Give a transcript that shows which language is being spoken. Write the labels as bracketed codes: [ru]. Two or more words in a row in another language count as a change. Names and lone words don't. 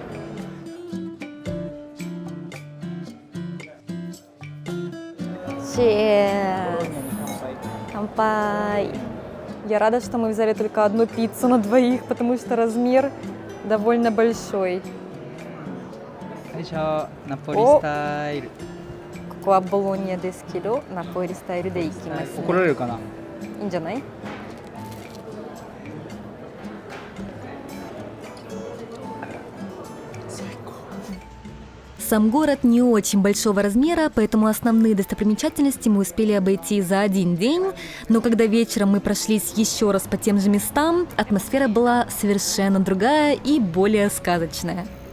[en] Cheers! [ja] Кампай! [ru] Я рада, что мы взяли только одну пиццу на двоих, потому что размер довольно большой. Наполи стайл. [ja] ここはボローニャですけど、ナポリスタイルで行きますね。怒られるかな？いいんじゃない？ [ru] Сам город не очень большого размера, поэтому основные достопримечательности мы успели обойти за один день. Но когда вечером мы прошлись еще раз по тем же местам, атмосфера была совершенно другая и более сказочная.